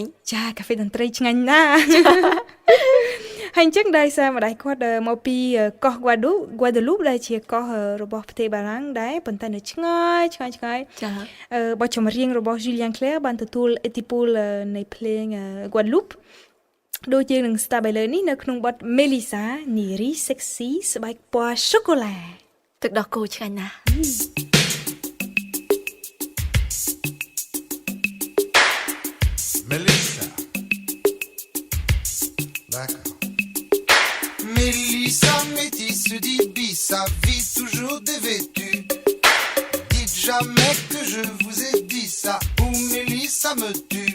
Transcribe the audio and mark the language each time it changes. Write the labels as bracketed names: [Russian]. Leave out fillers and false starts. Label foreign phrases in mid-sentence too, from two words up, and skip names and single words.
[Khmer] ចាកាហ្វេតន្ត្រីឆ្ងាញ់ណាស់ ហើយអញ្ចឹងដោយសារម្ដាយគាត់មកពីកោះ Guadeloupe ដែលជាកោះរបស់ប្រទេសបារាំងដែរប៉ុន្តែនៅឆ្ងាយចាបទចម្រៀងរបស់ Julien Clerc បានទទួលឥទ្ធិពលនៃភ្លេង Guadeloupe ដូចយើងនឹងស្ដាប់ឥឡូវនេះនៅក្នុងបទ Melissa Neri Sexy ស្បែកពណ៌ chocolat ទឹកដោះគោឆ្ងាញ់ណាស់ [French] Mélissa. D'accord. Mélissa, métisse d'Ibissa, vie toujours dévêtue. Dites jamais que je vous ai dit ça, ou Mélissa me tue.